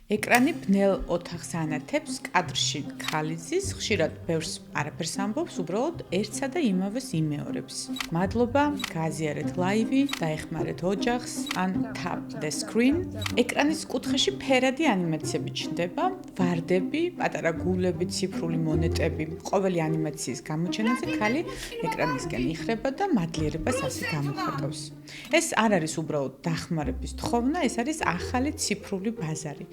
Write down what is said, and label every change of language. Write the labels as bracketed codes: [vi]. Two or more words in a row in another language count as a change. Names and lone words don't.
[ka] ეკრანი ბნელ ოთახს ანათებს, კადრში ქალიზის, ხშირად ბევრს არაფერს ამბობს, უბრალოდ ერთსა და იმავეს იმეორებს. მადლობა, გააზიარეთ ლაივი, დაეხმარეთ ოჯახს, ან [en] tap the screen. [ka] ეკრანის კუთხეში ფერადი ანიმაციები ჩნდება, ვარდები, პატარა გულები, ციფრული მონეტები. ყოველი ანიმაციის გამოჩენაზე ქალი ეკრანისკენ იხრება და მადლიერებას ასე გამოხატავს. ეს არ არის უბრალოდ დახმარების თხოვნა, ეს არის ახალი ციფრული ბაზარი.